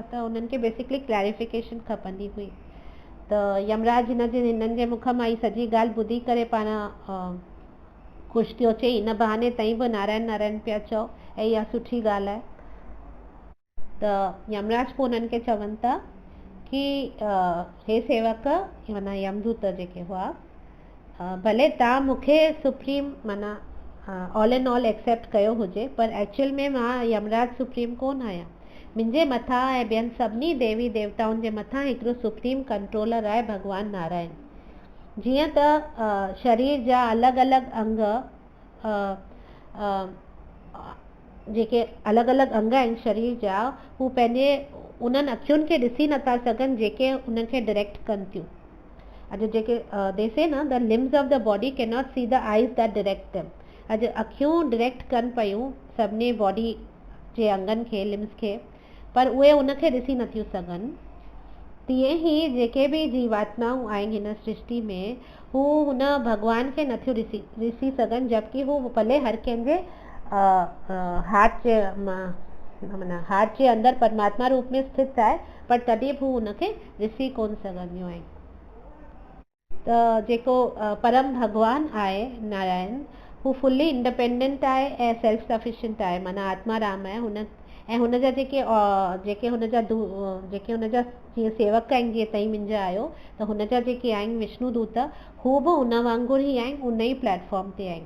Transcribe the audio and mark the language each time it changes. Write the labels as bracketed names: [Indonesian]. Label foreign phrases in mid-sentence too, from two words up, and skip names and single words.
[Sindhi] त उन्हनि खे [English] basically clarification [Sindhi] खपंदी हुई। त यमराज हिननि जे मुख मां ई सॼी ॻाल्हि ॿुधी करे पाण ख़ुशि थियो, चई हिन बहाने तईं बि नारायण नारायण पिया चओ ऐं इहा सुठी ॻाल्हि आहे। त यमराज पोइ उन्हनि खे चवनि था कि हे सेवक माना यमदूत जेके हुआ, भले तव्हां मूंखे सुप्रीम माना [English] all in all [Sindhi] एक्सेप्ट कयो हुजे, पर एक्चुअल में मां यमराज सुप्रीम कोन आहियां। मुंहिंजे मथां ऐं ॿियनि सभिनी देवी देवताउनि जे मथां हिकिड़ो [English] supreme controller [Sindhi] आहे भॻवानु नारायण। जीअं त शरीर जा अलॻि अलॻि अंग जेके अलॻि अलॻि अंग आहिनि शरीर जा, हू पंहिंजे उन्हनि अखियुनि खे ॾिसी नथा सघनि जेके उन्हनि खे डायरेक्ट कनि थियूं। अॼु जेके [English] they say that the limbs of the body can not see the eyes that direct them. [Sindhi] अॼु अखियूं डायरेक्ट कनि पियूं सभिनी बॉडी जे अंगनि खे, लिम्स खे, पर उहे उनखे ॾिसी नथियूं सघनि। तीअं ई जेके बि जीवात्माऊं आहिनि हिन सृष्टि में, हू हुन भॻवान खे नथियूं ॾिसी सघनि, जबकि हू भले हर कंहिंजे हार्ट जे माना हार्ट जे अंदरि परमात्मा रूप में स्थित आहे, पर तॾहिं बि हू हुनखे ॾिसी कोन सघंदियूं आहिनि। त जेको परम भगवान आहे नारायण, हू [English] fully independent [Sindhi] आहे ऐं [English] self sufficient [Sindhi] आहे, माना आत्मा राम आहे हुन। ऐं हुनजा जेके हुनजा जीअं सेवक आहिनि, जीअं तव्हीं मुंहिंजा आहियो, त हुनजा जेके आहिनि विष्णु दूत, हू बि हुन वांगुरु ई आहिनि, उन ई प्लेटफॉर्म ते आहिनि।